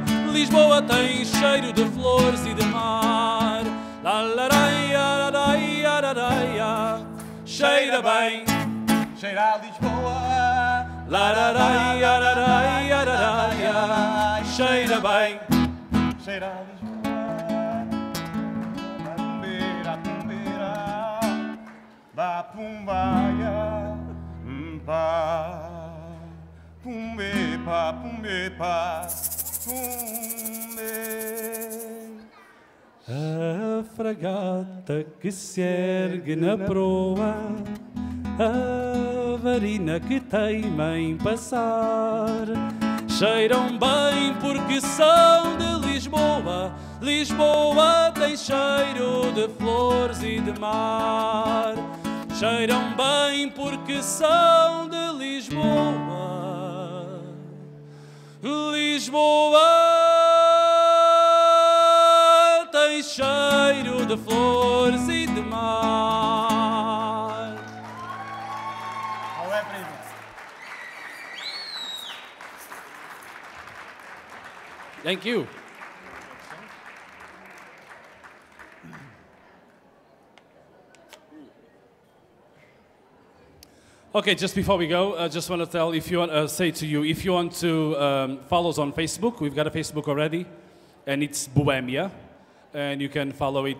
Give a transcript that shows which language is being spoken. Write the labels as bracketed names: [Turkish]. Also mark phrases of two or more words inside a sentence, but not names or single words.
[Portuguese] Lisboa tem cheiro de flores e de mar. Cheira bem. Cheira a Lisboa. Cheira bem. Cheira a Lisboa. Pumbeira, pumbeira, ba pumbaia, pa, pumbe, pa, pumbe, pa, pumbe. A fragata que se ergue na proa, a varina que teima em passar, cheiram bem porque são de Lisboa. Lisboa tem cheiro de flores e de mar. Cheiram bem porque são de Lisboa. Lisboa tem cheiro de flores e de mar. Olé, primo. [English] Thank you. Okay, just before we go, I just want to tell, if you want, say to you, if you want to follow us on Facebook, we've got a Facebook already, and it's Bohemia, and you can follow it.